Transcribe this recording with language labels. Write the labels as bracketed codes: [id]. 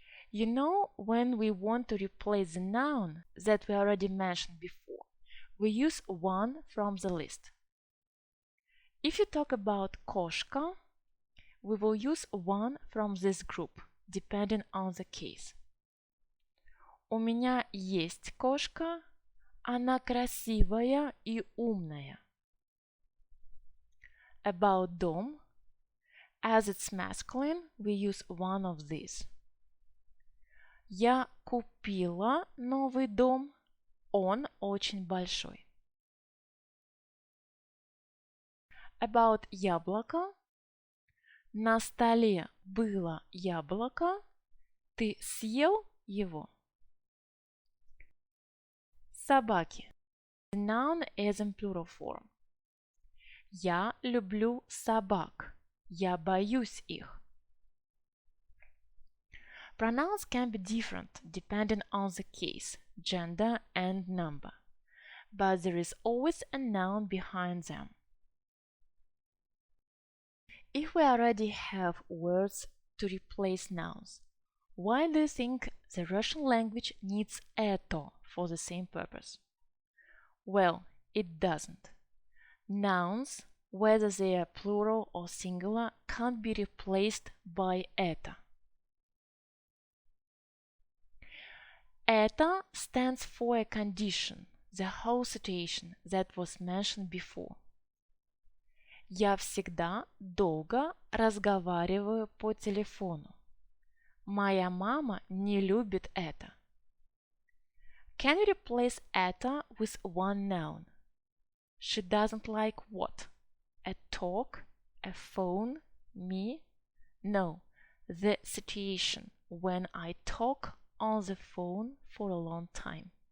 [en] You know, when we want to replace the noun that we already mentioned before, we use one from the list. If you talk about кошка, we will use one from this group, depending on the case. [ru] У меня есть кошка, она красивая и умная. [en] About дом, as it's masculine, we use one of these. [ru] Я купила новый дом, он очень большой. About яблоко, на столе было яблоко, ты съел его. Собаки. [en] The noun is in plural form. [ru] Я люблю собак. Я боюсь их. [en] Pronouns can be different depending on the case, gender and number. but there is always a noun behind them. If we already have words to replace nouns, why do you think the Russian language needs ЭТО for the same purpose? Well, it doesn't. Nouns, whether they are plural or singular, can't be replaced by Atta. Atta stands for a condition, the whole situation that was mentioned before. [ru] Я всегда долго разговариваю по телефону. Моя мама не любит это. [en] Can you replace Atta with one noun? She doesn't like what? A talk? A phone? Me? No, the situation when I talk on the phone for a long time.